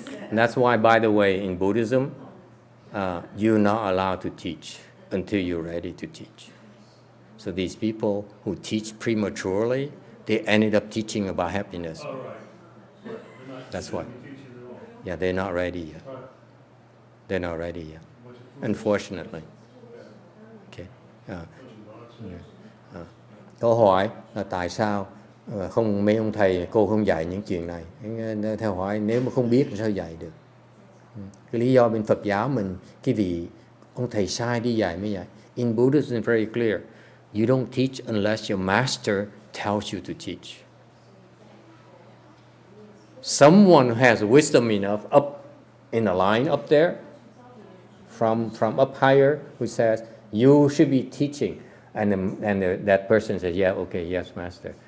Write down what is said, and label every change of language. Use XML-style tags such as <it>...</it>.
<en>And that's why, by the way, in Buddhism, you're not allowed to teach until you're ready to teach. So these people who teach prematurely, they ended up teaching about happiness. Oh, right. That's why. Yeah, they're not ready yet. They're not ready yet, unfortunately. Okay.</en> <vi>Câu hỏi là tại sao không mấy ông thầy cô không dạy những chuyện này? Theo hỏi nếu mà không biết thì sao dạy được? Cái lý do bên Phật giáo mình cái vị ông thầy sai đi dạy mới dạy.</vi> <en>In Buddhism it's very clear. You don't teach unless your master tells you to teach. Someone who has wisdom enough up in the line up there, from up higher, who says, You should be teaching. That person says, yeah, okay, yes, master.</en>